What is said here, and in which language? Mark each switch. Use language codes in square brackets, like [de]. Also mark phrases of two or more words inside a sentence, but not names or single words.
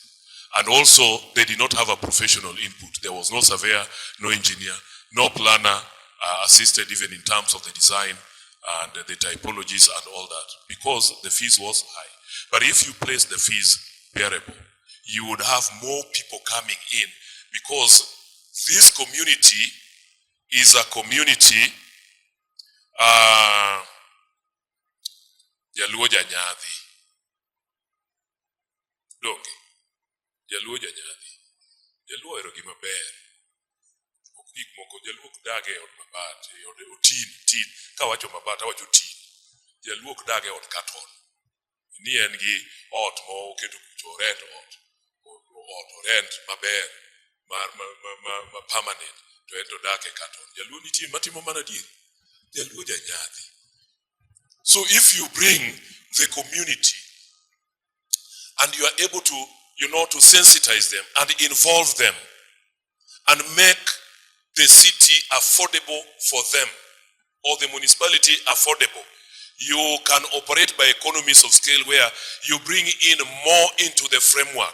[en] And also they did not have a professional input. There was no surveyor, no engineer, no planner assisted even in terms of the design and the typologies and all that, because the fees was high. But if you place the fees bearable, you would have more people coming in, because this community is a community [luo] Jaluo Janyadhi. Donge. Jaluo Janyadhi. Jaluo ero gima ber. Gik moko Jaluo dage od mabat, od tin. Ka wacho mabat, wacho tin. Jaluo dage od katon. Ni en gi ot mo keto kucho rent rent maber ma permanent to ento dake katon. Jaluo nitie matimo mana dir. Jaluo Janyadhi. [en] So if you bring the community and you are able to, to sensitize them and involve them and make the city affordable for them, or the municipality affordable, you can operate by economies of scale where you bring in more into the framework.